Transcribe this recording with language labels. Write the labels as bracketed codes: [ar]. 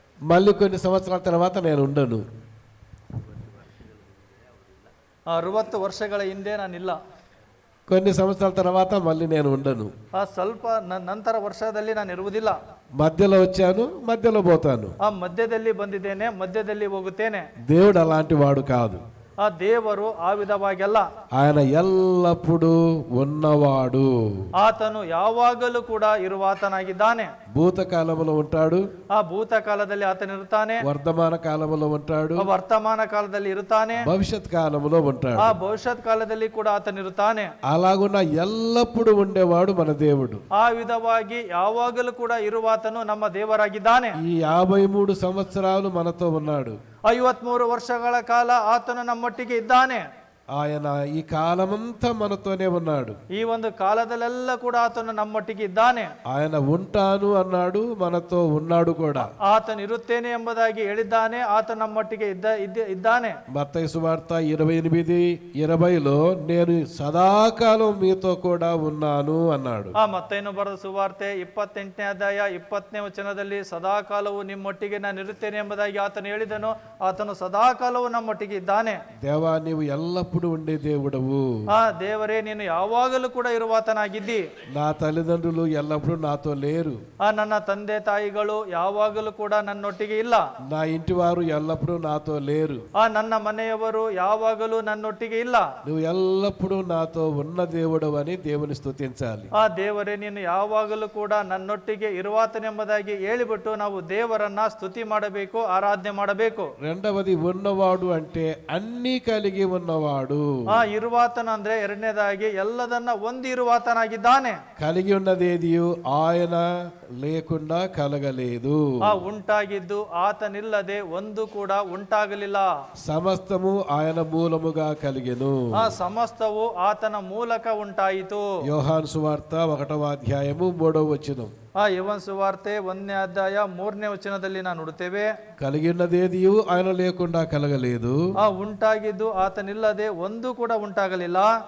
[te] మళ్ళీ కొన్ని సంవత్సరాల తర్వాత నేను ఉండను. [kn] 60 ವರ್ಷಗಳ ಹಿಂದೆ ನಾನಿಲ್ಲ. [te] కొన్ని సంవత్సరాల తర్వాత మళ్ళీ నేను ఉండను. [kn] ಸ್ವಲ್ಪ ನಂತರ ವರ್ಷದಲ್ಲಿ ನಾನು ಇರುವುದಿಲ್ಲ. [te] మధ్యలో వచ్చాను, మధ్యలో పోతాను. [kn] ಮಧ್ಯದಲ್ಲಿ ಬಂದಿದ್ದೇನೆ, ಮಧ್ಯದಲ್ಲಿ ಹೋಗುತ್ತೇನೆ. [te] దేవుడు అలాంటి వాడు కాదు. [kn] ಆ ದೇವರು ಆ ವಿಧವಾಗಿಲ್ಲ. [te] ఆయన ఎల్లప్పుడూ ఉన్నవాడు. [kn] ಆತನು ಯಾವಾಗಲೂ ಕೂಡ ಇರುವಾತನಾಗಿದ್ದಾನೆ. [te] భూతకాలంలో ఉంటాడు, [kn] ಆ ಭೂತಕಾಲದಲ್ಲಿ ಆತನಿರುತ್ತಾನೆ. [te] వర్తమాన కాలంలో ఉంటాడు, [kn] ವರ್ತಮಾನ ಕಾಲದಲ್ಲಿ ಇರುತ್ತಾನೆ. [te] భవిష్యత్ కాలంలో ఉంటాడు. [kn] ಆ ಭವಿಷ್ಯತ್ ಕಾಲದಲ್ಲಿ ಕೂಡ ಆತನಿರುತ್ತಾನೆ. [te] అలాగున్న ఎల్లప్పుడూ ఉండేవాడు మన దేవుడు. [kn] ಆ ವಿಧವಾಗಿ ಯಾವಾಗಲೂ ಕೂಡ ಇರುವಾತನು ನಮ್ಮ ದೇವರಾಗಿದ್ದಾನೆ. [te] ఈ 53 సంవత్సరాలు మనతో ఉన్నాడు. [kn] 53 ವರ್ಷಗಳ ಕಾಲ ಆತನು ನಮ್ಮೊಟ್ಟಿಗೆ ಇದ್ದಾನೆ. [te] ఆయన ఈ కాలమంతా మనతోనే ఉన్నాడు. [kn] ಈ ಒಂದು ಕಾಲದಲ್ಲೆಲ್ಲ ಕೂಡ ಆತನು ನಮ್ಮೊಟ್ಟಿಗೆ ಇದ್ದಾನೆ. [te] ఆయన ఉంటాను అన్నాడు, మనతో ఉన్నాడు కూడా. [kn] ಆತನು ಇರುತ್ತೇನೆ ಎಂಬುದಾಗಿ ಹೇಳಿದ್ದಾನೆ. ಆತನು ನಮ್ಮೊಟ್ಟಿಗೆ ಇದ್ದಾನೆ. [te] మత్తయి సువార్త 28:20లో నేను సదాకాలం మీతో కూడా ఉన్నాను అన్నాడు. [kn] ಮತ್ತೇನು ಬರೆದ ಸುವಾರ್ತೆ 28ನೇ ಅಧ್ಯಾಯ 20ನೇ ವಚನದಲ್ಲಿ ಸದಾಕಾಲವು ನಿಮ್ಮೊಟ್ಟಿಗೆ ನಾನು ಇರುತ್ತೇನೆ ಎಂಬುದಾಗಿ ಆತನು ಹೇಳಿದನು. ಆತನು ಸದಾಕಾಲವು ನಮ್ಮೊಟ್ಟಿಗೆ ಇದ್ದಾನೆ. [te] దేవా నీవు ఎల్లప్పుడూ ఎల్లప్పుడూ ఉండే దేవుడవు. [kn] ಆ ದೇವರೇ ನೀನು ಯಾವಾಗಲೂ ಕೂಡ ಇರುವಾತನಾಗಿದ್ದಿ. [te] నా తల్లిదండ్రులు ఎల్లప్పుడూ నాతో లేరు. [kn] ನನ್ನ ತಂದೆ ತಾಯಿಗಳು ಯಾವಾಗಲೂ ಕೂಡ ನನ್ನೊಟ್ಟಿಗೆ ಇಲ್ಲ. [te] నా ఇంటి వారు ఎల్లప్పుడూ నాతో లేరు. [kn] ನನ್ನ ಮನೆಯವರು ಯಾವಾಗಲೂ ನನ್ನೊಟ್ಟಿಗೆ ಇಲ್ಲ. [te] నువ్వు ఎల్లప్పుడూ నాతో ఉన్న దేవుడు అని దేవుని స్తుతించాలి. [kn] ದೇವರೇ ನೀನು ಯಾವಾಗಲೂ ಕೂಡ ನನ್ನೊಟ್ಟಿಗೆ ಇರುವಾತನೆಂಬುದಾಗಿ ಹೇಳಿಬಿಟ್ಟು ನಾವು ದೇವರನ್ನ ಸ್ತುತಿ ಮಾಡಬೇಕು, ಆರಾಧನೆ ಮಾಡಬೇಕು. [te] రెండవది ఉన్నవాడు అంటే అన్నీ కలిగి ఉన్నవాడు. [kn] ಇರುವಾತನ ಅಂದ್ರೆ ಎರಡನೇದಾಗಿ ಎಲ್ಲದನ್ನ ಹೊಂದಿರುವಾತನಾಗಿದ್ದಾನೆ. [te] కలిగి ఉన్నదేదియు ఆయన లేకుండా కలగలేదు. [kn] ಉಂಟಾಗಿದ್ದು ಆತನಿಲ್ಲದೆ ಒಂದು ಕೂಡ ಉಂಟಾಗಲಿಲ್ಲ. [te] సమస్తము ఆయన మూలముగా కలిగెను. [kn] ಸಮಸ್ತವು ಆತನ ಮೂಲಕ ಉಂಟಾಯಿತು. [te] యోహాను సువార్త 1వ అధ్యాయము 3వ వచనం. [kn] యోహాను ಸುವಾರ್ತೆ 1ನೇ ಅಧ್ಯಾಯ 3ನೇ ವಚನದಲ್ಲಿ ನಾವು ನೋಡುತ್ತೇವೆ. [te] కలిగి ఉన్నదేదియు ఆయన లేకుండా కలగలేదు. [kn] ಉಂಟಾಗಿದ್ದು ಆತನಿಲ್ಲದೆ ಒಂದು ಕೂಡ ಉಂಟಾಗಲಿಲ್ಲ.